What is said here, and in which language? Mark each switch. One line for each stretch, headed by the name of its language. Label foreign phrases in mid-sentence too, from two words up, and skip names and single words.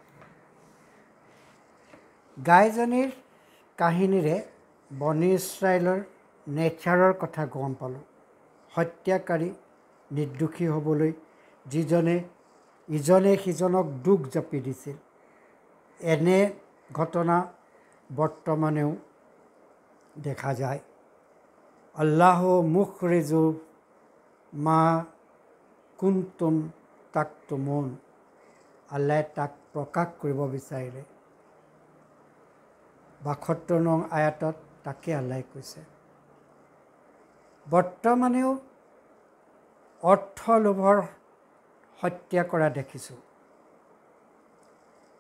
Assamese: গাইজনীৰ কাহিনীৰে বনী ইছৰাইলৰ নেচাৰৰ কথা গম পালোঁ। হত্যাকাৰী নিৰ্দোষী হ'বলৈ যিজনে ইজনে সিজনক দোষ জাপি দিছিল, এনে ঘটনা বৰ্তমানেও দেখা যায়।
Arabic: والله مخرج ما كنتم تكتمون,
Assamese: আল্লাহে তাক প্ৰকাশ কৰিব বিচাৰিলে। ৭২ নং আয়াতত তাকে আল্লাহে কৈছে। বৰ্তমানেও অৰ্থ লোভৰ হত্যা কৰা দেখিছোঁ।